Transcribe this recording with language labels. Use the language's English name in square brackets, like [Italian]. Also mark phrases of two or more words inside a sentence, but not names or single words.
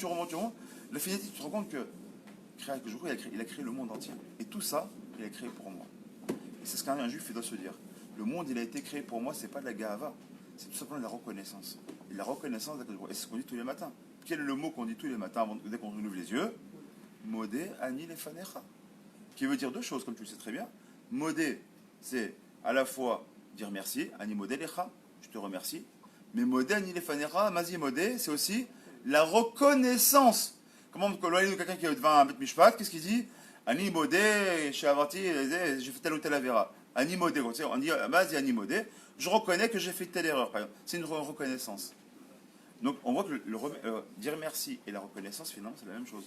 [French] La finalité, tu te rends compte que il a créé le monde entier. Et tout ça, il a créé pour moi. Et c'est ce qu'un juif doit se dire. Le monde, il a été créé pour moi, c'est pas de la gahava, c'est tout simplement de la reconnaissance. Et la reconnaissance, et c'est ce qu'on dit tous les matins. Quel est le mot qu'on dit tous les matins dès qu'on ouvre les yeux? [Hebrew] Modé ani lefanecha. [French] Qui veut dire deux choses, comme tu le sais très bien. Modé, c'est à la fois dire merci, [Hebrew] ani modé lecha, [French] je te remercie. [Hebrew] Mais modé ani lefanecha, mazi modé, [French] c'est aussi la reconnaissance. Comment quelqu'un qui est devant un [Hebrew] bête mishpat, [French] qu'est-ce qu'il dit? [Hebrew] Ani modé, chez Avarti, [French] j'ai fait telle ou telle avéra. [Hebrew] Ani modé, [French] on dit [Hebrew] mazi ani modé, [French] je reconnais que j'ai fait telle erreur, par exemple. C'est une reconnaissance. Donc on voit que dire merci et la reconnaissance, finalement, c'est la même chose.